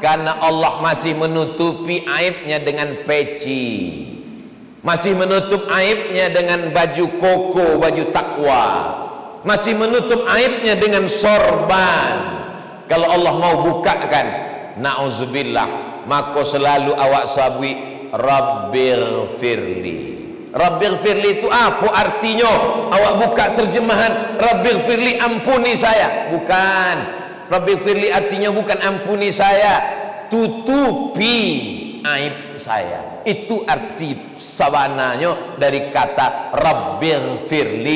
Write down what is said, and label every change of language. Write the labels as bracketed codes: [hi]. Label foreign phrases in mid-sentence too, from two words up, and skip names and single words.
[id] Karena Allah masih menutupi aibnya dengan peci, masih menutup aibnya dengan baju koko, baju takwa, masih menutup aibnya dengan sorban. Kalau Allah mau bukakan, na'udzubillah, maka selalu awak sabui [ar] Rabbil firli. Rabbil firli [id] itu apa artinya? Awak buka terjemahan [ar] Rabbil firli, [id] ampuni saya. Bukan. [ar] Rabbil firli [id] artinya bukan ampuni saya, tutupi aib saya. Itu arti sabananya dari kata [ar] Rabbil firli.